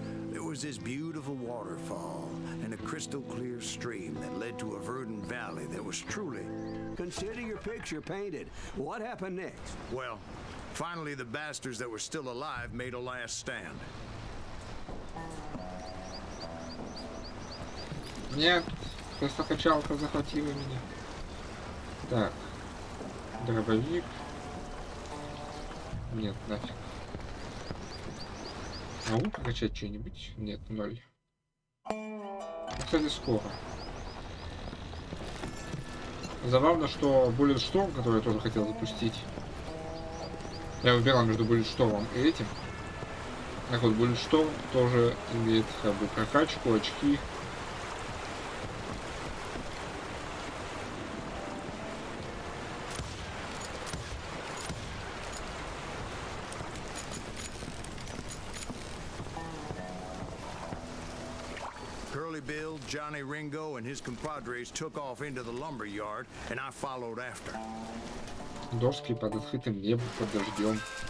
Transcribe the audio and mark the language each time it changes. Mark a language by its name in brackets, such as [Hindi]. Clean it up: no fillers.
[English] There was this beautiful waterfall and a crystal clear stream that led to a verdant valley that was truly... Consider your picture painted. What happened next? Well, finally the bastards that were still alive made a last stand. [Russian] Нет, просто качалка захватила меня. Так, дробовик. Нет, нафиг. Могу прокачать что-нибудь? Нет, 0. Кстати, скоро. Забавно, что Bullet Storm, который я тоже хотел запустить, я выбирал между Bullet Storm и этим. Так вот, Bullet Storm тоже имеет как бы прокачку, очки. [English] Curly Bill, Johnny Ringo, and his compadres took off into the lumber yard, and I followed after. [Russian] Доски под открытым небом, под дождем.